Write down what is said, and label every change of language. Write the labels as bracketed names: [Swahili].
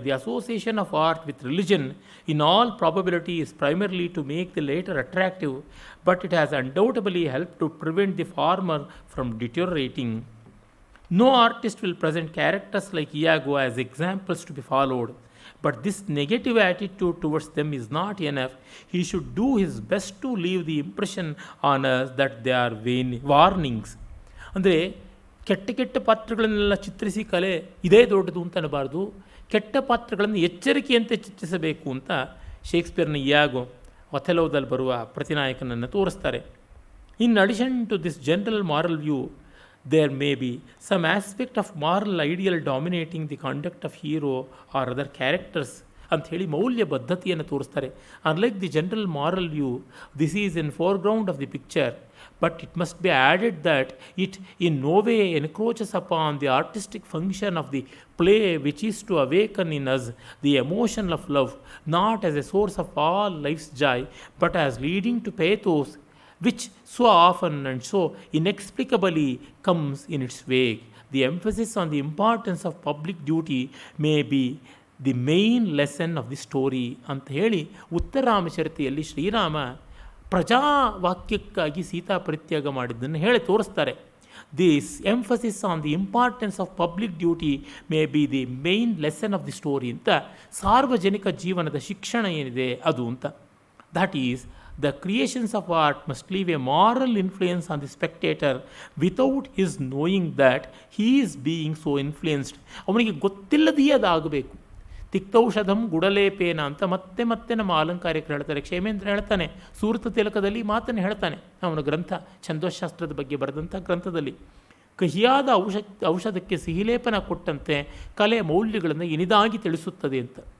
[English] The association of art with religion in all probability is primarily to make the latter attractive, but it has undoubtedly help to prevent the former from deteriorating. No artist will present characters like Iago as examples to be followed. But this negative attitude towards them is not enough. He should do his best to leave the impression on us that they are warnings. [Kannada] ಅಂದರೆ ಕೆಟ್ಟ ಕೆಟ್ಟ ಪಾತ್ರಗಳನ್ನೆಲ್ಲ ಚಿತ್ರಿಸಿ ಕಲೆ ಇದೇ ದೊಡ್ಡದು ಅಂತ ಅನ್ನಬಾರ್ದು, ಕೆಟ್ಟ ಪಾತ್ರಗಳನ್ನು ಎಚ್ಚರಿಕೆಯಂತೆ ಚಿತ್ರಿಸಬೇಕು ಅಂತ ಶೇಕ್ಸ್ಪಿಯರ್ನ ಇಯಾಗೋ, ಒಥೆಲೋದಲ್ಲಿ ಬರುವ ಪ್ರತಿನಾಯಕನನ್ನು ತೋರಿಸ್ತಾರೆ. [English] in addition to this general moral view, there may be some aspect of moral ideal dominating the conduct of hero or other characters, [Kannada] ಅಂಥೇಳಿ ಮೌಲ್ಯ ಬದ್ಧತೆಯನ್ನು ತೋರಿಸ್ತಾರೆ. [English] Unlike the general moral view, this is in foreground of the picture, but it must be added that it in no way encroaches upon the artistic function of the play which is to awaken in us the emotion of love, not as a source of all life's joy, but as leading to pathos which so often and so inexplicably comes in its wake. The emphasis on the importance of public duty may be the main lesson of the story [Kannada] ಅಂತ ಹೇಳಿ ಉತ್ತರಾಮಚರಿತೆಯಲ್ಲಿ ಶ್ರೀರಾಮ ಪ್ರಜಾವಾಕ್ಯಕ್ಕಾಗಿ ಸೀತಾ ಪರಿತ್ಯಾಗ ಮಾಡಿದ್ದನ್ನು ಹೇಳಿ ತೋರಿಸ್ತಾರೆ. [English] this emphasis on the importance of public duty may be the main lesson of the story [Kannada] ಅಂತ, ಸಾರ್ವಜನಿಕ ಜೀವನದ ಶಿಕ್ಷಣ ಏನಿದೆ ಅದು ಅಂತ. [English] That is the creations of art must leave a moral influence on the spectator without his knowing that he is being so influenced. [Kannada] ಅವನಿಗೆ ಗೊತ್ತಿಲ್ಲದೆಯೇ ಅದಾಗಬೇಕು. [Sanskrit] ತಿಕ್ತೌಷಧಂ ಗುಡಲೇಪೇನ [Kannada] ಅಂತ ಮತ್ತೆ ಮತ್ತೆ ನಮ್ಮ ಅಲಂಕಾರಿಕರು ಹೇಳ್ತಾರೆ. ಕ್ಷೇಮೇಂದ್ರ ಹೇಳ್ತಾನೆ, ಸೂರತ ತಿಲಕದಲ್ಲಿ ಮಾತನ್ನು ಹೇಳ್ತಾನೆ, ಅವನ ಗ್ರಂಥ ಛಂದೋಶಾಸ್ತ್ರದ ಬಗ್ಗೆ ಬರೆದಂಥ ಗ್ರಂಥದಲ್ಲಿ. ಕಹಿಯಾದ ಔಷಧಕ್ಕೆ ಸಿಹಿಲೇಪನ ಕೊಟ್ಟಂತೆ ಕಲೆ ಮೌಲ್ಯಗಳನ್ನು ಇನಿದಾಗಿ ತಿಳಿಸುತ್ತದೆ ಅಂತ.